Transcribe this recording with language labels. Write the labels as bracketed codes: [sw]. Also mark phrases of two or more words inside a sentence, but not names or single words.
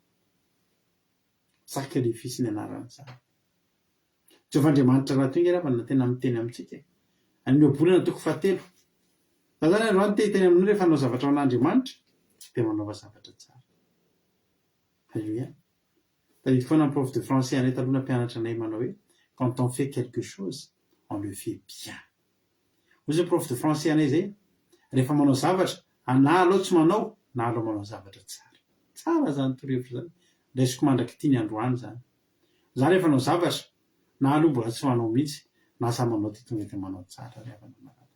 [mg] Sakrifisy ny anaran'izany. Jehovandriamanitra raha tonga ravana tena miteny amintsika any obolana toko 7 fa zany androany teny amin'ny rehefa hanao zavatra an'Andriamanitra dia manao zavatra tsara. Halleluia. Tadidiko foana ny [fr] prof de français [mg] anay taloha nampianatra anay manao hoe [fr] quand on fait quelque chose on le fait bien. [mg] Hoy zay [fr] prof de français [mg] anay zay rehefa manao zavatra na aloha tsy manao na aloha manao zavatra tsara. Tsara zany torohevitra zany. Raisiko mandraky tiany androany zany. Za rehefa manao zavatra na aloha mbola tsy manao mihitsy na sa manao ty tonga dia manao tsara ry havana marana.